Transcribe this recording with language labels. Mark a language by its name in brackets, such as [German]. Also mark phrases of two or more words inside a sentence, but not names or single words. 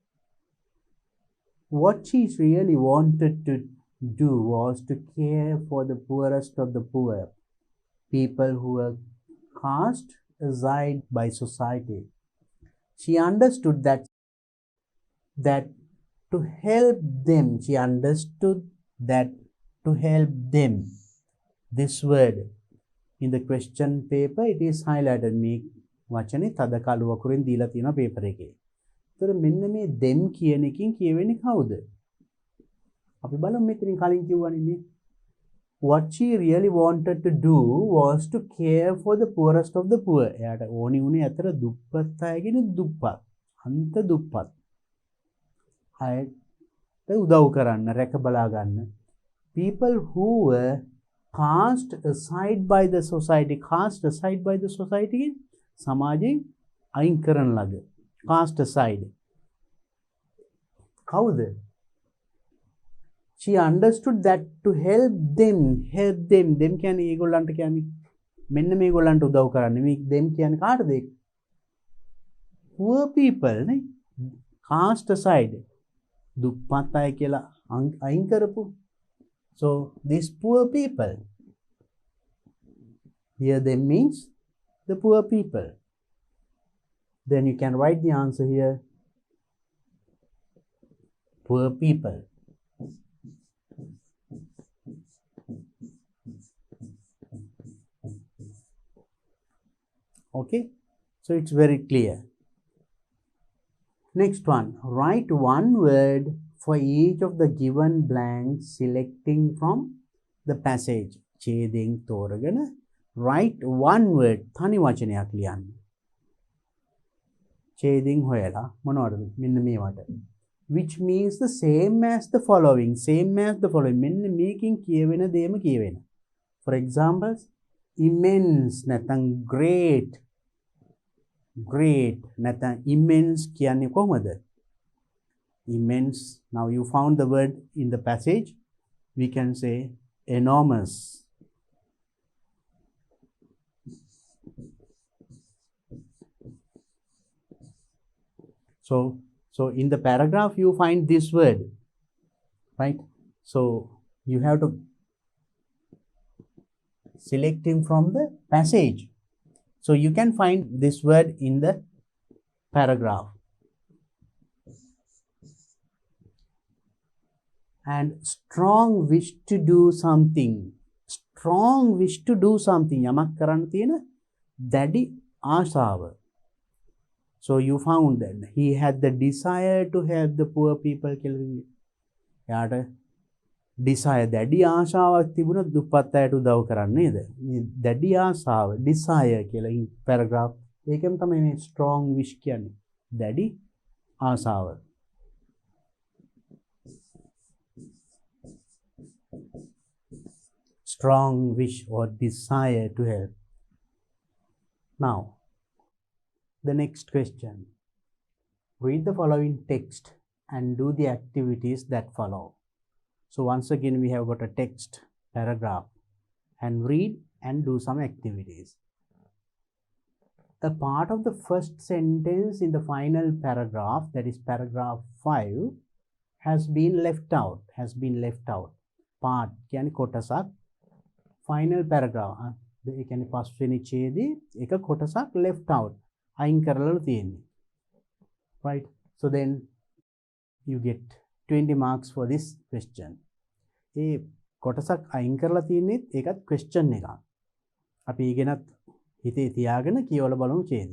[English] What she really wanted to do was to care for the poorest of the poor, people who were cast aside by society. She understood that to help them, this word in the question paper, it is highlighted. [Sinhala] මේ වචනේ තද කළුවකුරින් දීලා තියෙනවා paper එකේ. ඒතර මෙන්න මේ them කියන එකකින් කියවෙන්නේ කවුද? අපි බලමු මෙතනින් කලින් කිව්වනේ මේ. [English] What she really wanted to do was to care for the poorest of the poor. [Sinhala] එයාට ඕනි උනේ අතර දුප්පත් අයගෙන දුප්පත්, අන්ත දුප්පත්. අයට උදව් කරන්න, රැක බලා ගන්න. [English] People who were cast aside by the society. Cast aside by the society, [Sinhala] සමාජයෙන් අයින් කරන ලද. [English] Cast aside. කවුද? She understood that to help them [Sinhala] කියන්නේ ඒගොල්ලන්ට කියන්නේ මෙන්න මේගොල්ලන්ට උදව් කරන්න. මේ them කියන්නේ කාටද? [English] Poor people නේ. Cast aside. [Sinhala] දුප්පත් අය කියලා අයින් කරපු. [English] So these poor people. Here them means the poor people. Then you can write the answer here. Poor people. Okay, so it's very clear. Next one, write one word for each of the given blanks selecting from the passage. [Sinhala] ඡේදයෙන් තෝරගෙන [English] write one word [Sinhala] තනි වචනයක් ලියන්න. ඡේදයෙන් හොයලා මොනවද මෙන්න මේවට. [English] Which means the same as the following. [Sinhala] මෙන්න මේකෙන් කියවෙන දේම කියවෙන. [English] For example, [Sinhala] immense නැත්නම් great නැත්නම් immense කියන්නේ කොහොමද? [English] Immense. Now you found the word in the passage. We can say enormous. So in the paragraph you find this word, right? So you have to select him from the passage. So you can find this word in the paragraph. And strong wish to do something. [Sinhala] යමක් කරන්න තියෙන දැඩි ආශාව. [English] So you found that he had the desire to help the poor people. [Sinhala] එයාට desire දැඩි ආශාවක් තිබුණා දුප්පත් අයට උදව් කරන්න නේද? දැඩි ආශාව desire කියලා [English] in paragraph [Sinhala] ඒකෙන් තමයි මේ [English] strong wish [Sinhala] කියන්නේ. දැඩි ආශාව. [English] Strong wish or desire to help. Now, the next question. Read the following text and do the activities that follow. So once again we have got a text paragraph and read and do some activities. A part of the first sentence in the final paragraph, that is paragraph 5, has been left out. Part [Sinhala] කියන්නේ කොටසක්. [English] Final paragraph. [Sinhala] ඒ කියන්නේ පස්වෙනි ඡේදයේ එක කොටසක් [English] left out. [Sinhala] අයින් කරලා තියෙන්නේ. [English] Right? So then you get 20 marks for this question. [Sinhala] ඒ කොටසක් අයින් කරලා තියෙන්නේ ඒකත් question එකක්. අපි ඊගෙනත් හිතේ තියාගෙන කියවලා බලමු ඡේදය.